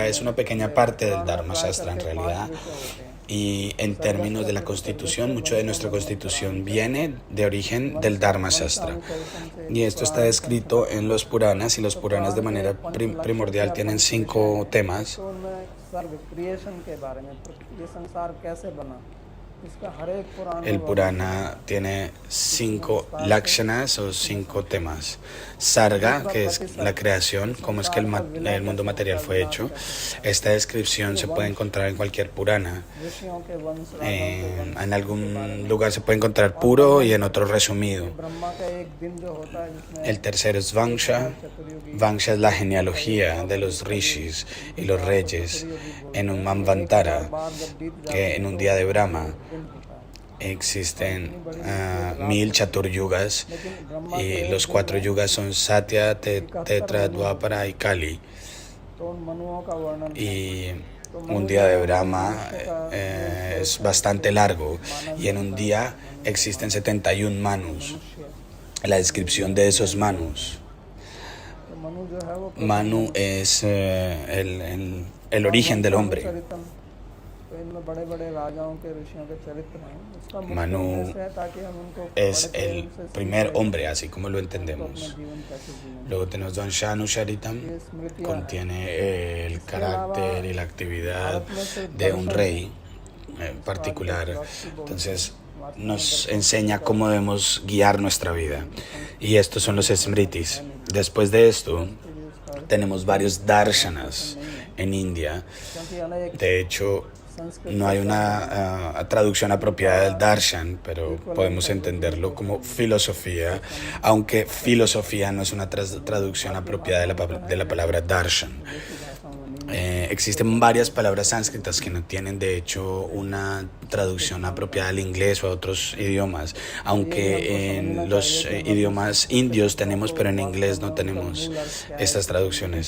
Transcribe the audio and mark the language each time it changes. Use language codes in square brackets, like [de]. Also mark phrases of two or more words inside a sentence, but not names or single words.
[es] Es una pequeña parte del Dharma Shastra en realidad. Y en términos de la Constitución, mucho de nuestra Constitución viene de origen del Dharma Shastra. Y esto está descrito en los Puranas, y los Puranas de manera primordial tienen 5 temas. [hi] इसका हर एक पुराण [es] El Purana tiene 5 lakshanas o 5 temas. Sarga, que es la creación, cómo es que el mundo material fue hecho. Esta descripción se puede encontrar en cualquier Purana. [hi] ऋषियों के वंश [es] En algún lugar se puede encontrar puro y en otro resumido. [hi] ब्रह्मा का एक दिन जो होता है जिसमें [es] El tercero es Vangsha. Vangsha es la genealogía de los rishis y los reyes en un Manvantara, que en un día de Brahma existen 1000 Chaturyugas y los 4 yugas son Satya, Tetra, Dwapara y Kali. [hi] तो उन मनुओं का वर्णन [es] Y un día de Brahma es bastante largo y en un día existen 71 manus. La descripción de esos manus. [hi] तो मनु जो है वो [es] Manu es el origen del hombre. [hi] चरितम तो इनमें बड़े बड़े राजाओं के ऋषियों के चरित्र हैं इसका मुख्य [es] Manu [hi] उद्देश्य है ताकि हम उनको [es] Es [hi] बड़े प्रेम [es] el [hi] से [es] primer [hi] समझें, [es] hombre, así como lo [hi] अपना [es] entendemos. [hi] जीवन कैसे जिएं। [es] Luego tenemos Don Shanu Sharitam, [hi] ये स्मृतियाँ [es] contiene el carácter y la actividad de un rey particular. Entonces nos enseña cómo debemos guiar nuestra vida. Y estos son los Smritis. Después de esto, tenemos varios darshanas en India. [hi] क्योंकि अनेक [es] De hecho, [hi] संस्कृत [es] no hay una traducción apropiada del darshan, pero podemos entenderlo como filosofía, aunque filosofía no es una traducción apropiada de la palabra darshan. Existen varias palabras sánscritas que no tienen de hecho una traducción apropiada al inglés o a otros idiomas, aunque en los idiomas indios tenemos, pero en inglés no tenemos estas traducciones.